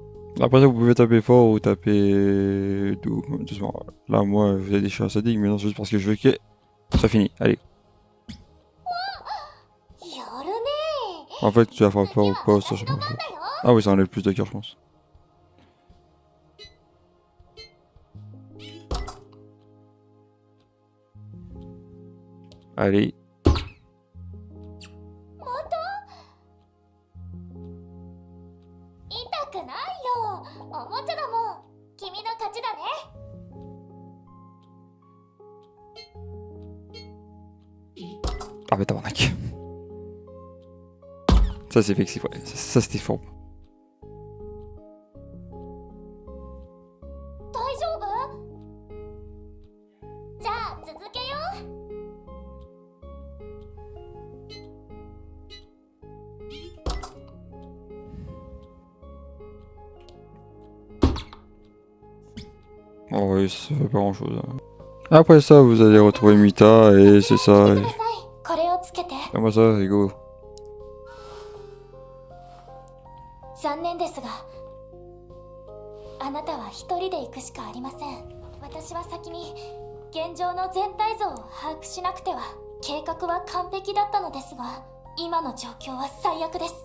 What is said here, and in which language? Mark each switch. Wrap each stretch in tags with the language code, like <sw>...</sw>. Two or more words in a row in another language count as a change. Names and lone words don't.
<fr>Après ça, vous pouvez taper fort ou taper doucement. Là, moi, j'ai des chats sadiques, mais non, c'est juste parce que je veux que ça finit. Allez.</fr> <ja>やるね。</ja> <fr>En fait, tu vas faire</fr> <ja>次</ja> <fr>peur ou</fr> <ja>は</ja> <fr>pas, ça</fr> <ja>私</ja> <fr>je sais</fr> <ja>の</ja> <fr>pas.</fr> <ja>番だよ。</ja> <fr>Ah oui, ça enlève plus de cœur, je pense. Allez.</fr> <ja>痛くないよ。おもちゃだもん。君の勝ちだね。</ja> <fr>Ah, mais tabarnak. Ça, c'est fixé, ouais. Ça, c'était fort.</fr> <ja>大丈夫？じゃあ続けよう。</ja> <fr>Oh oui, ça fait pas grand chose. Après ça, vous allez retrouver Mita et c'est ça.</fr> <ja>ください。これをつけて。</ja> <fr>Comment ça, Ego?</fr> <ja>残念ですが、あなたは一人で行くしかありません。私は先に現状の全体像を把握しなくては。計画は完璧だったのですが、今の状況は最悪です。</ja>